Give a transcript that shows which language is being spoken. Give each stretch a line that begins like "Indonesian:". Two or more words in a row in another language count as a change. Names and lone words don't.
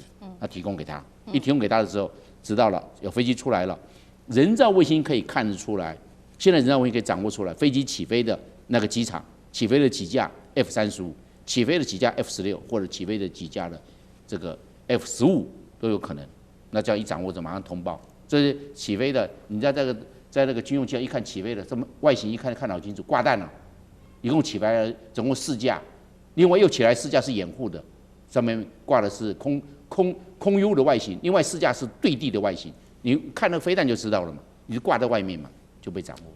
Chinese: 那提供給他，一提供給他的時候，知道了有飛機出來了，人造衛星可以看得出來，現在人造衛星可以掌握出來，飞機起飛的那個機場，起飛的幾架 F-35，起飛的幾架 F-16，或者起飛的幾架的這個 F-15 都有可能。那這樣一掌握着，馬上通報。這是起飛的，你在那個軍用機上一看起飛的，這麼外形一看得好清楚，掛彈了，一共起來了總共4架，另外又起來4架是掩護的，上面掛的是空 U 的外形，另外4架是對地的外形，你看那個飛彈就知道了嘛，你就掛在外面嘛，就被掌握。